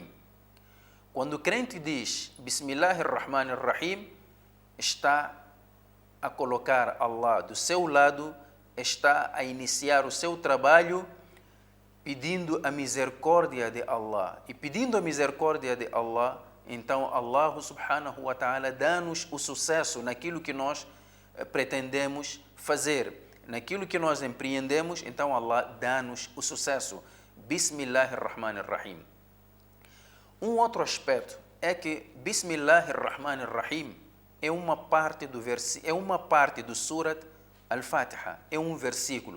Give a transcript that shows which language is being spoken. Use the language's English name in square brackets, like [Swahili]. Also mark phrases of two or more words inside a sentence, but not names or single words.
[Portuguese] Quando o crente diz [Arabic] بسم الله الرحمن الرحيم, [Portuguese] está a colocar Allah do seu lado, está a iniciar o seu trabalho pedindo a misericórdia de Allah. E pedindo a misericórdia de Allah, então Allah [Arabic] سبحانه وتعالى [Portuguese] dá-nos o sucesso naquilo que nós pretendemos fazer. Naquilo que nós empreendemos, então Allah dá-nos o sucesso. [Arabic] بسم الله الرحمن الرحيم. [Portuguese] Um outro aspecto é que [Arabic] بسم الله الرحمن الرحيم [Portuguese] é uma parte do Surat Al-Fatiha, é um versículo.